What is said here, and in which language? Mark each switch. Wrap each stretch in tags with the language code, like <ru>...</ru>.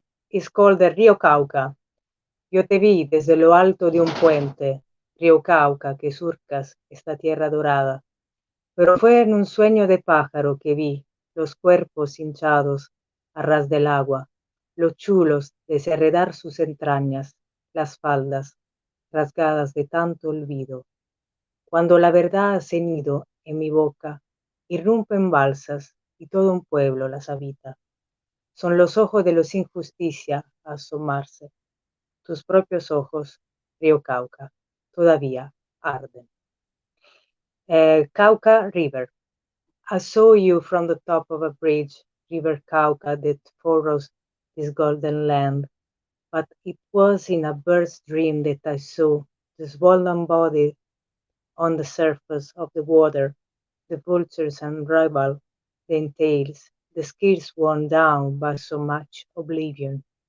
<en>It's called the Río Cauca.</en> <es>Yo te vi desde lo alto de un puente, Río Cauca, que surcas esta tierra dorada. Pero fue en un sueño de pájaro que vi los cuerpos hinchados a ras del agua, los chulos desheredar sus entrañas, las faldas rasgadas de tanto olvido. Cuando la verdad ha cenido en mi boca, irrumpen balsas y todo un pueblo las habita. Son los ojos de los sin justicia a asomarse. Tus propios ojos, río Cauca, todavía arden.</es> <en>Cauca River. I saw you from the top of a bridge, River Cauca, that furrows this golden land. but it was in a bird's dream that I saw the swollen body on the surface of the water, the vultures unravel their tails, the scales worn down by so much oblivion.</en>